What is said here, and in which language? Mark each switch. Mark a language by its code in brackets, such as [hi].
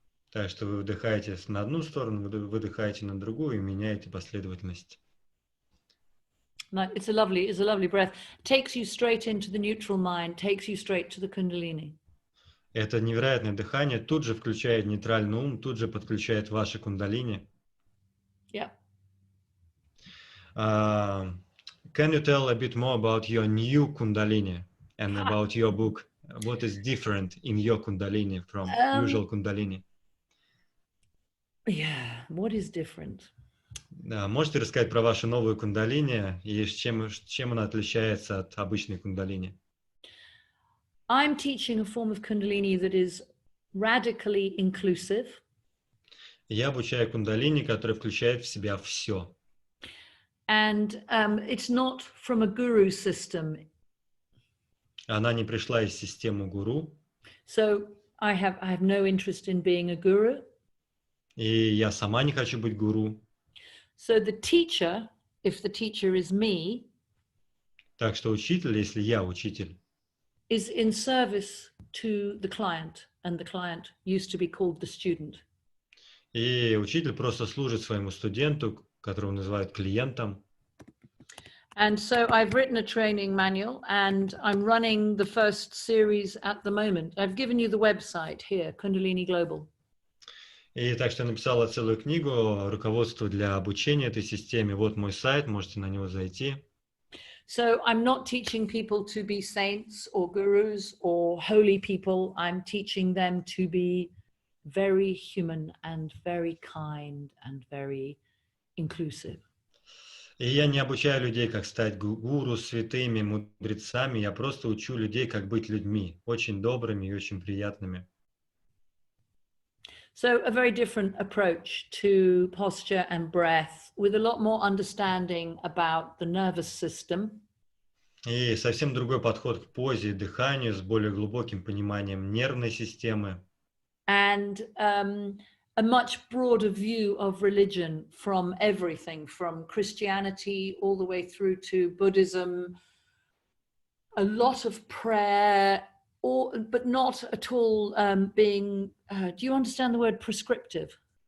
[ru] Так что вы вдыхаете на одну сторону, выдыхаете на другую и меняете последовательность. [en] It's a lovely breath. Takes you straight into the neutral mind, takes you straight to the Kundalini. [ru] Это невероятное дыхание тут же включает нейтральный ум, тут же подключает ваши кундалини. [en] Yeah. Can you tell a bit more about your new Kundalini and about your book? What is different in your Kundalini from usual Kundalini? Yeah, what is different? [ru] Можете рассказать про вашу новую Кундалини и чем она отличается от обычной Кундалини? [en] I'm teaching a form of Kundalini that is radically inclusive. [ru] Я обучаю Кундалини, которая включает в себя все. [en] And it's not from a guru system. [ru] Она не пришла из системы гуру. [en] So I have no interest in being a guru. [ru] И я сама не хочу быть гуру. [en] So the teacher, if the teacher is me, [ru] так что учитель, если я учитель, [en] is in service to the client, and the client used to be called the student. [ru] И учитель просто служит своему студенту, которого называют клиентом. [en] And so I've written a training manual, and I'm running the first series at the moment. I've given you the website here, Kundalini Global. [ru] И так что я написала целую книгу, руководство для обучения этой системе. Вот мой сайт, можете на него зайти. [en] So I'm not teaching people to be saints or gurus or holy people. I'm teaching them to be very human and very kind and very inclusive. [ru] И я не обучаю людей, как стать гуру, святыми, мудрецами. Я просто учу людей, как быть людьми, очень добрыми и очень приятными. [en] So a very different approach to posture and breath with a lot more understanding about the nervous system. [ru] И совсем другой подход к позе и дыханию с более глубоким пониманием нервной системы. [en] And a much broader view of religion from everything, from Christianity all the way through to Buddhism, a lot of prayer, but not at all being, do you understand the word prescriptive?